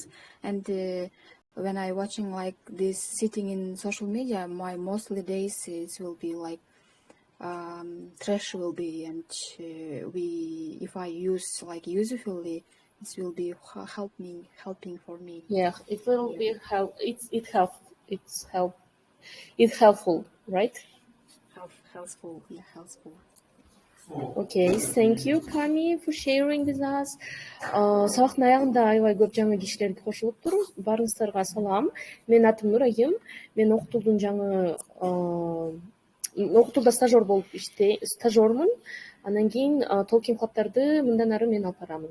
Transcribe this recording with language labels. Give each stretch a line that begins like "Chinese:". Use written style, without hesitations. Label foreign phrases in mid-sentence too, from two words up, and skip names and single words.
English: And when I watching like this, sitting in social media, my mostly days it will be like trash will be, and if I use like usefully, This will be helping for me. Yeah, it will be it's helpful, right? Helpful, yeah, helpful. Okay, thank you, Kami, for sharing with us.
Kyrgyz: Сабактын аягында аябай көп жаңы кишилер кошулуптур. Барыңыздарга салам. Менин атым Нурайым. Мен Окутулдун жаңы Окутулда стажермун. Андан кийин толкинг клубтарды мындан ары мен алып барамын.